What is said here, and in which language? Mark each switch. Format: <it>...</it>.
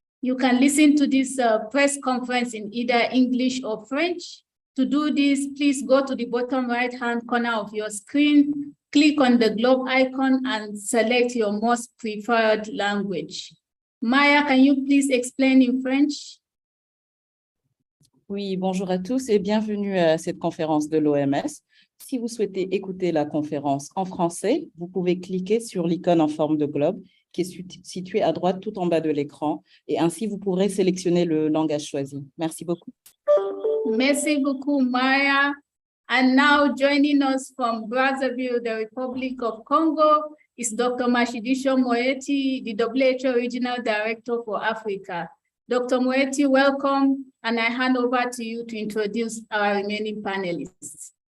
<en>You can listen to this press conference in either English or French. To do this, please go to the bottom right-hand corner of your screen, click on the globe icon and select your most preferred language. Maya, can you please explain in French?</en> <fr>Oui, bonjour à tous et bienvenue à cette conférence de l'OMS. Si vous souhaitez écouter la conférence en français, vous pouvez cliquer sur l'icône en forme de globe qui est située à droite tout en bas de l'écran et ainsi vous pourrez sélectionner le langage choisi. Merci beaucoup. Merci beaucoup, Maya.</fr> <en>And now joining us from Brazzaville, the Republic of Congo, is Dr. Matshidiso Moeti, the WHO Regional Director for Africa. Dr. Moeti, welcome, and I hand over to you to introduce our remaining panelists.</en>